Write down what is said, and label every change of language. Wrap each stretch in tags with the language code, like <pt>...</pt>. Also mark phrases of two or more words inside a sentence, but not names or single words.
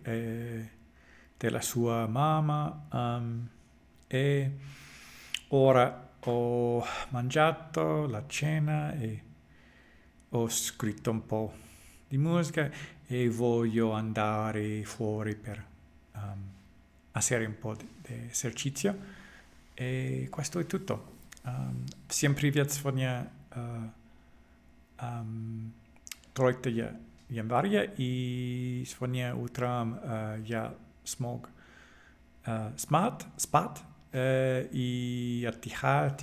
<it>della sua mamma e ora ho mangiato la cena e ho scritto un po' di musica e voglio andare fuori per fare un po' di esercizio e questo è tutto.</it> <ru>Всем привет, сегодня тройка января и сегодня утром я смог спать и отдыхать.</ru>